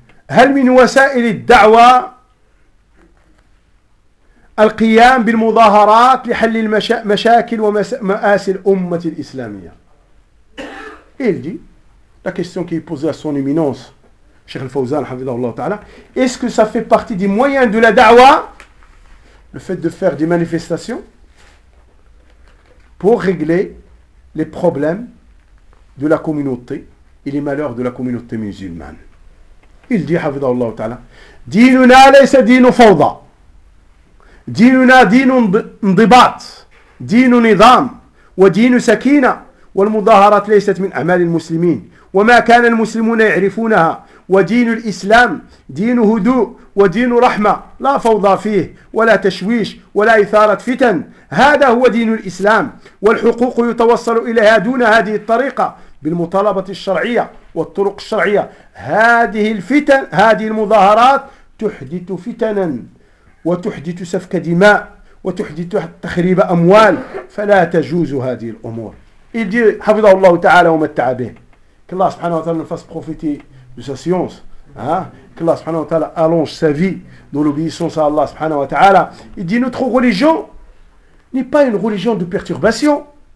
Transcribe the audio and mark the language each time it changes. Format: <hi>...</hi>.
<ar>هل من وسائل الدعوة القيام بالمظاهرات لحل المشاكل ومآسي الأمة الإسلامية؟</ar> <fr>Il dit, la question qui est posée à son éminence, Cheikh Al-Fawzan,</fr> <ar>حفظه الله تعالى,</ar> <fr>est-ce que ça fait partie des moyens de la da'wa, le fait de faire des manifestations, pour régler les problèmes de la communauté et les malheurs de la communauté musulmane? Il dit,</fr> <ar>حفظه الله تعالى, ديننا ليس دين فوضى, ديننا دين انضباط, دين نظام, ودين سكينة, والمظاهرات ليست من أعمال المسلمين, وما كان المسلمون يعرفونها, ودين الإسلام دين هدوء ودين رحمة, لا فوضى فيه ولا تشويش ولا إثارة فتن, هذا هو دين الإسلام, والحقوق يتوصل إليها دون هذه الطريقة بالمطالبة الشرعية والطرق الشرعية. هذه الفتن, هذه المظاهرات تحدث فتنا وتحدث سفك دماء وتحدث تخريب أموال, فلا تجوز هذه الأمور.</ar> <fr>Il dit,</fr> <ar>حفظه الله تعالى ومتع به,</ar> <fr>que</fr> <ar>الله سبحانه وتعالى</ar> <fr>nous fasse profiter de sa science, que الله سبحانه وتعالى allonge sa vie dans l'obéissance à الله سبحانه وتعالى. Il dit, notre religion n'est pas une religion de perturbation.</fr>